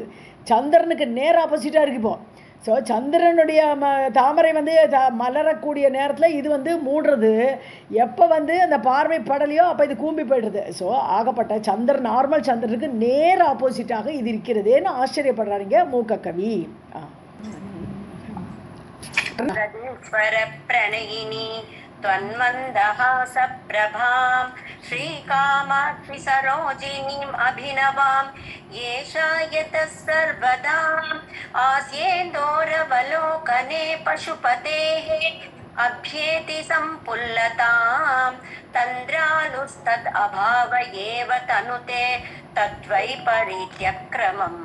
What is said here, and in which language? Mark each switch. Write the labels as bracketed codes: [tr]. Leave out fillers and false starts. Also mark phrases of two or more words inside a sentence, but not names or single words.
[ta] சந்திரனுக்கு நேர் ஆப்போசிட்டாக இருக்குது இப்போ. ஸோ சந்திரனுடைய தாமரை மலரக்கூடிய நேரத்தில் இது மூடுறது. எப்போ அந்த பார்வை படலையோ அப்போ இது கூம்பி போய்டுறது. ஸோ ஆகப்பட்ட நார்மல் சந்திரனுக்கு நேர் ஆப்போசிட்டாக இது இருக்கிறதேன்னு ஆச்சரியப்படுறாருங்க மூக்க கவி. [sa] त्वन्मन्दहासप्रभां श्रीकामाक्षि सरोजिनीम् अभिनवां येषायतः सर्वदा आस्येन्दोरवलोकने पशुपतेः अभ्येति सम्पुल्लतां तन्द्रालुस्तद् अभाव एव तनुते तद्वैपरीत्यक्रमम्.